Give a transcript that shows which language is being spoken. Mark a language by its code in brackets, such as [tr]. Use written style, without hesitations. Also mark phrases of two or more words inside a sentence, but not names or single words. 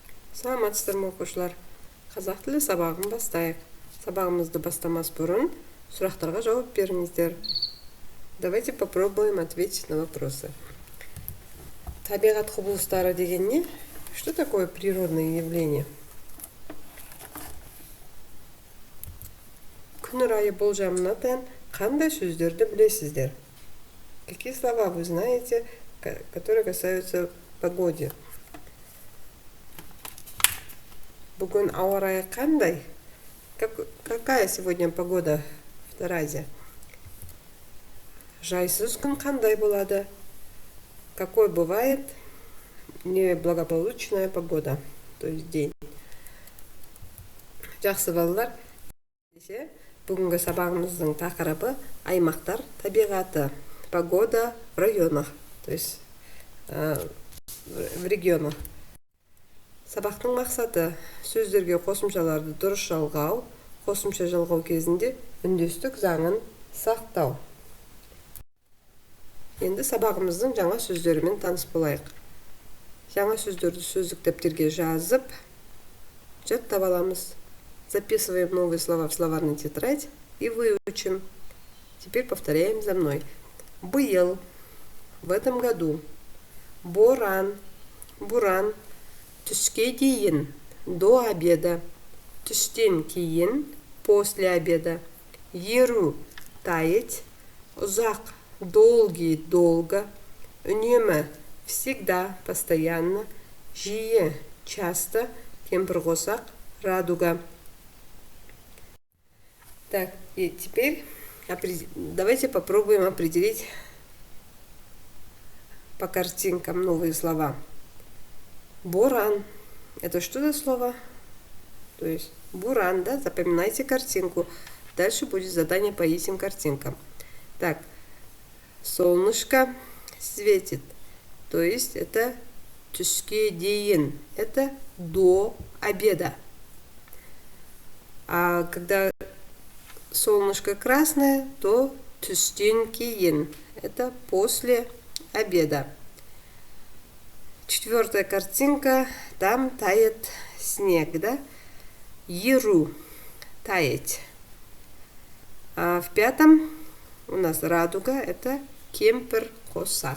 [kk] Саламатсыздар ма оқушылар? Қазақ тілі сабағын бастайық. Сабағымызды бастамас бұрын сұрақтарға жауап беріңіздер. [ru] Давайте попробуем ответить на вопросы. [kk] Табиғат құбылыстары деген не? [ru] Что такое природное явление? [kk] Күн райы болжамына тән қандай сөздерді білесіздер? [ru] Какие слова вы знаете, которые касаются погоды? [kk] Бүгін ауа райы қандай? [ru] Какая сегодня погода в Таразе? [kk] Жайсыз күн қандай болады? [ru] Какой бывает неблагополучная погода, то есть день? [kk] Жақсы балалар, бүгінгі сабағымыздың тақырыбы аймақтар табиғаты, [ru] погода в районах, то есть в регионах. [kk] Сабақтың мақсаты сөздерге қосымшаларды дұрыс жалғау, қосымша жалғау кезінде үндестік заңын сақтау. Енді сабағымыздың жаңа сөздерімен таныс болайық. Жаңа сөздерді сөздік дәптерге жазып, жаттап аламыз. [ru] Записываем новые слова в словарную тетрадь и выучим. Теперь повторяем за мной. Был, в этом году. [kk] Боран, буран. Түске дейін, [ru] до обеда. [kk] Түстен кейін, [ru] после обеда. [kk] Еру, таять. Ұзақ, [ru] долгий, долго. Үнемі, всегда, постоянно. [kk] Жиі, часто. Кемпірқосақ, радуга. [ru] Так, и теперь давайте попробуем определить по картинкам новые слова. Буран. Это что за слово? То есть буран, да? Запоминайте картинку. Дальше будет задание по этим картинкам. Так, солнышко светит. То есть это [kk] түске дейін. [ru] Это до обеда. А когда солнышко красное, то [kk] түстен кейін. [ru] Это после обеда. Четвертая картинка, там тает снег, да? Еру, таять. А в пятом у нас радуга, это кемпірқосақ.